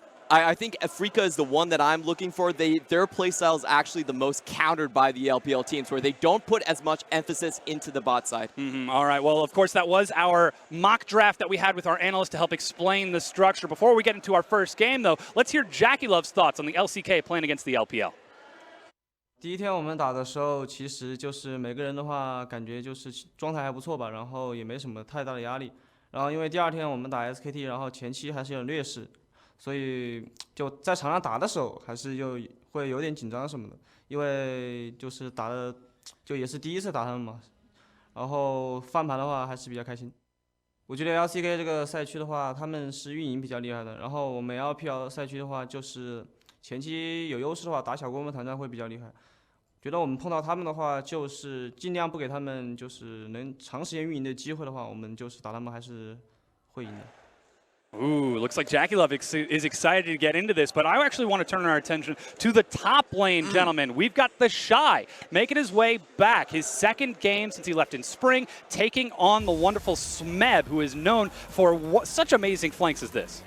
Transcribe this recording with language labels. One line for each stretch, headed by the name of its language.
English: I think Afrika is the one that I'm looking for. Their playstyle is actually the most countered by the LPL teams, where they don't put as much emphasis into the bot side. All right, well, of course, that was our mock draft that we had with our analysts to help explain the structure. Before we get into our first game, though, let's hear Jackie Love's thoughts on the LCK playing against the LPL.
Chinese: 第一天我们打的时候，其实就是每个人的话，感觉就是状态还不错吧，然后也没什么太大的压力。然后因为第二天我们打 SKT， 然后前期还是有点劣势，所以就在场上打的时候，还是就会有点紧张什么的，因为就是打的就也是第一次打他们嘛。然后翻盘的话还是比较开心。我觉得 LCK 这个赛区的话，他们是运营比较厉害的。然后我们 LPL 赛区的话，就是前期有优势的话，打小规模团战会比较厉害。觉得我们碰到他们的话，就是尽量不给他们就是能长时间运营的机会的话，我们就是打他们还是会赢的。
English: Ooh, looks like JackieLove is excited to get into this, but I actually want to turn our attention to the top lane, gentlemen. We've got the Shy making his way back, his second game since he left in spring, taking on the wonderful Smeb, who is known for such amazing flanks as this.